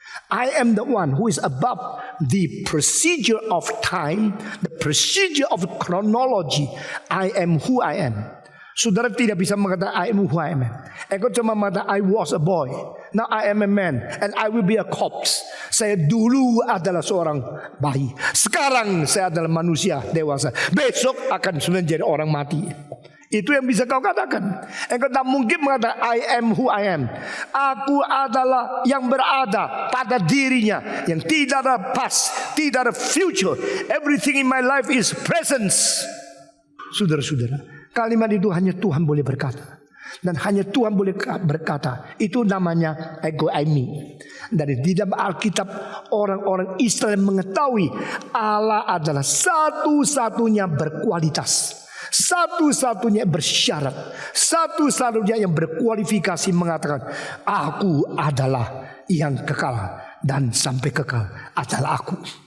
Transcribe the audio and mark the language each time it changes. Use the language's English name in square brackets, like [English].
[English] I am the one who is above the procedure of time, the procedure of chronology. I am who I am. [Indonesian] Saudara tidak bisa mengatakan [English] I am who I am. [Indonesian] Engkau cuma mengatakan [English] I was a boy, now I am a man, and I will be a corpse. [Indonesian] Saya dulu adalah seorang bayi, sekarang saya adalah manusia dewasa, besok akan menjadi orang mati. Itu yang bisa kau katakan. Engkau tak mungkin mengatakan [English] I am who I am. [Indonesian] Aku adalah yang berada pada dirinya, yang tidak ada past, tidak ada future. [English] Everything in my life is presence. [Indonesian] Saudara-saudara, kalimat itu hanya Tuhan boleh berkata. Dan hanya Tuhan boleh berkata. Itu namanya ego me. Dari di dalam Alkitab, orang-orang Israel mengetahui Allah adalah satu-satunya berkualitas, satu-satunya bersyarat, satu-satunya yang berkualifikasi mengatakan aku adalah yang kekal dan sampai kekal adalah aku.